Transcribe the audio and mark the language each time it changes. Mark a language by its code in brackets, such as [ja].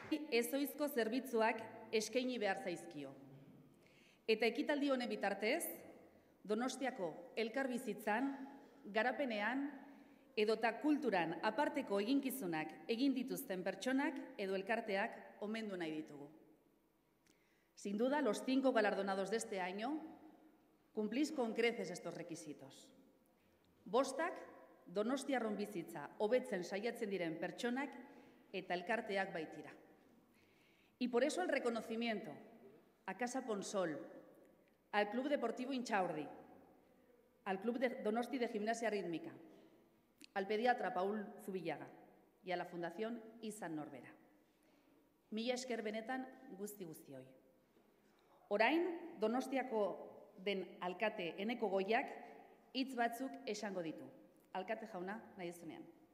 [eu] ezoizko zerbitzuak eskaini behar zaizkio. Eta ekitaldi honen bitartez, Donostiako elkarbizitzan, garapenean edota kulturan aparteko eginkizunak egin dituzten pertsonak edo elkarteak omendu nahi ditugu. [es] Sin duda, los 5 galardonados de este año cumplís con creces estos requisitos. [eu] Bostak, Donostiarron bizitza hobetzen saiatzen diren pertsonak eta elkarteak baitira. [es] Y por eso el reconocimiento a Casa Ponsol, al Club Deportivo Intxaurdi, al Club de Donosti de Gimnasia Rítmica, al pediatra Paul Zubillaga y a la Fundación Izan Norbera. [eu] Mila esker benetan guzti-guztioi. Orain, Donostiako den alkate Eneko Goiak hitz batzuk esango ditu. Alkate jauna, nahi duzunean.